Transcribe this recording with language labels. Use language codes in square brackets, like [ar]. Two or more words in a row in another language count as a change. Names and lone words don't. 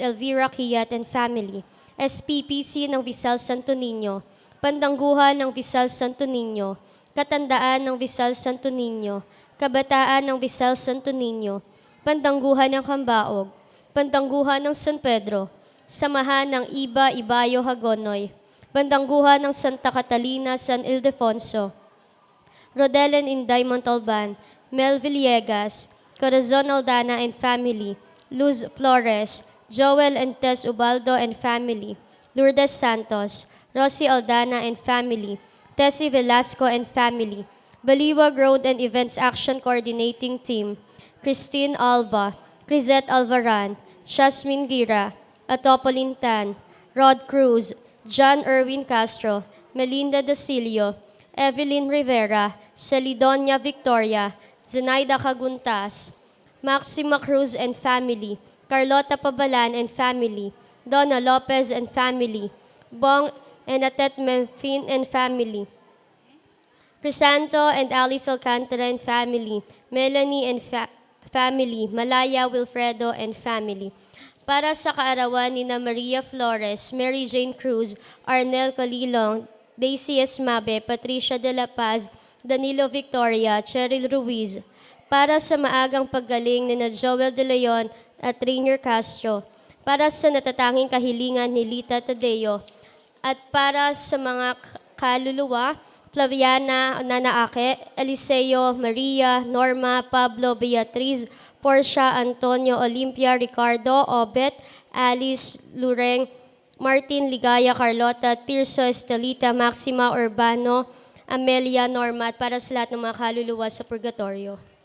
[tl] Elvira Kiyat [en] and family, [tl] SPPC ng Visal Santo Niño, Pandangguhan ng Visal Santo Niño, Katandaan ng Visal Santo Niño, Kabataan ng Visal Santo Niño, Pandangguhan ng Kambaog, Pandangguhan ng San Pedro, Samahan ng Iba Ibayo Hagonoy, Pandangguhan ng Santa Catalina San Ildefonso, Rodelen Inday Montalban, Mel Villegas, Corazon Aldana [en] and family, [tl] Luz Flores, Joel and Tess Ubaldo [en] and family, [tl] Lourdes Santos, Rosie Aldana [en] and family, [tl] Tessie Velasco [en] and family, [tl] Baliwag Road and Events Action Coordinating Team, Christine Alba, Crisette Alvaran, Jasmine Gira, Atopolin Tan, Rod Cruz, John Erwin Castro, Melinda Dasilio, Evelyn Rivera, Celidonia Victoria, Zenaida Caguntas, Maxima Cruz [en] and family, [tl] Carlota Pabalan [en] and family, [tl] Donna Lopez [en] and family, [tl] Bong and Atet Memfin [en] and family, [tl] Crisanto and Alice Alcantara [en] and family, [tl] Melanie [en] and family, [tl] Malaya Wilfredo [en] and family. [tl] Para sa kaarawan ni na Maria Flores, Mary Jane Cruz, Arnel Calilong, Daisy Esmabe, Patricia de la Paz, Danilo Victoria, Cheryl Ruiz. Para sa maagang paggaling ni na Joel De Leon at Rainier Castro. Para sa natatanging kahilingan ni Lita Tadeo. At para sa mga kaluluwa, Flaviana Nanaake, Eliseo, Maria, Norma, Pablo, Beatriz, Portia, Antonio, Olympia, Ricardo, Obet, Alice, Lureng, Martin, Ligaya, Carlota, Tirso, Estelita, Maxima, Urbano, Amelia, Norma, at para sa lahat ng mga kaluluwa sa purgatorio.